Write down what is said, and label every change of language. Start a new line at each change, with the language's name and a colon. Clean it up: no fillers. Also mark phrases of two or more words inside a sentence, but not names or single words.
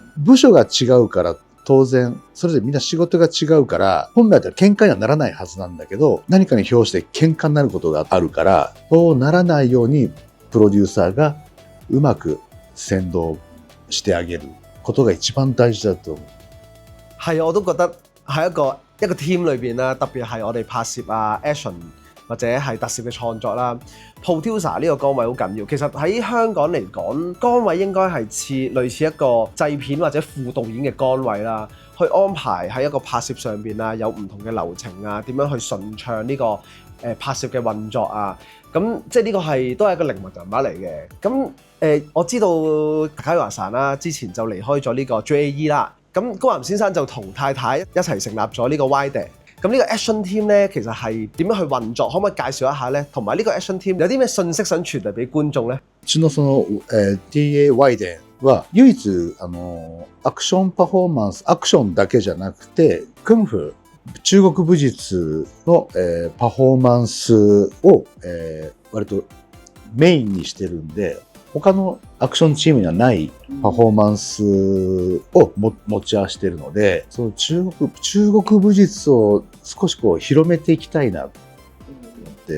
Japanese: 部署が違うから当然、それぞれみんな仕事が違うから、本来だったら喧嘩にはならないはずなんだけど、何かに表して喧嘩になることがあるから、そうならないようにプロデューサーがうまく先導してあげることが一番大事だと思う。
Cantonese: 係，我都覺得係一個 team 裏邊啦，特別係我哋拍攝啊、action 或者係特攝嘅創作啦 ，producer 呢個崗位好緊要。其實喺香港嚟講，崗位應該係類似一個製片或者副導演嘅崗位啦，去安排喺一個拍攝上邊啊，有唔同嘅流程啊，點樣去順暢呢個拍攝嘅運作啊。咁即係呢個都係一個靈魂人物嚟嘅。咁我知道高岩さん啦，之前就離開咗呢個 JAE 啦。咁高岩先生就同太太一齊成立咗呢個 WIDE。咁呢個
English: action team
Cantonese: 咧，其實係點樣去運作？可唔可以介紹一下咧？同埋呢個
English: action team
Cantonese: 有啲咩信息想傳遞俾觀眾咧？
Japanese: うちのTA ワイデンは唯一アクションパフォーマンス、アクションだけじゃなくて、クンフー、中国武術の、パフォーマンスを、割とメインにしてるんで、他のアクションチームにはないパフォーマンスを持ち合わせているので、その中国武術を少し広めていきたいなって。